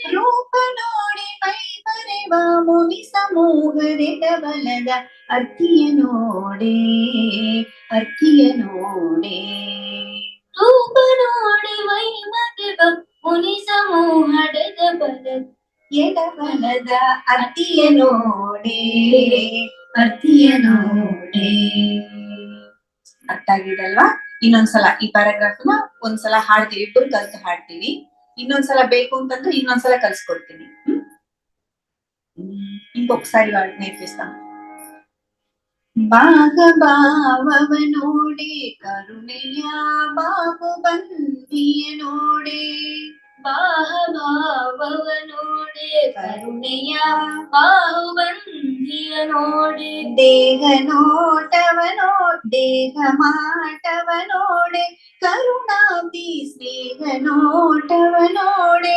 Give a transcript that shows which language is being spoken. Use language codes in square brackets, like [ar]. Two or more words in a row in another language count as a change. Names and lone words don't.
[kn] ರೂಪ ನೋಡಿ ಮೈ ಮರೆವ, ಮುನಿ ಸಮೂಹದೆಡಬಲದ, ಅತ್ತಿಯ ನೋಡೆ ಅತ್ತಿಯ ನೋಡೆ, ರೂಪ ನೋಡಿ ಮೈ ಮರೆವ, ಮುನಿ ಸಮೂಹಡೆದ ಬಲದ, ಎಡಬಲದ, ಅತ್ತಿಯ ನೋಡೆ ಅತ್ತಿಯ ನೋಡೆ. ಅರ್ಥ ಆಗಿದಲ್ವಾ? ಇನ್ನೊಂದ್ಸಲ ಈ ಪ್ಯಾರಾಗ್ರಾಫ್ ನ ಒಂದ್ಸಲ ಹಾಡ್ತೀವಿ, ಇಬ್ಬರು ಕಲ್ತು ಹಾಡ್ತೀವಿ. ಇನ್ನೊಂದ್ಸಲ ಬೇಕು ಅಂತಂದ್ರೆ ಇನ್ನೊಂದ್ಸಲ ಕಲ್ಸ್ಕೊಡ್ತೀನಿ. [te] ఇంకొకసారి నేర్పిస్తాం. [kn] ಭಾಗಭಾವವ ನೋಡೆ కరుణೆಯ ಬಾಹುಬಂದಿಯ ನೋಡೆ, ಬಾಹಭಾವವ ನೋಡೆ ಕರುಣೆಯ ಬಾಹುಬಂಧಿಯ ನೋಡೆ, ದೇಹ ನೋಟವ ದೇಹ ಮಾಟವ ನೋಡೆ ಕರುಣಾಬ್ಧಿ ಸ್ನೇಹ ನೋಟವ ನೋಡೆ,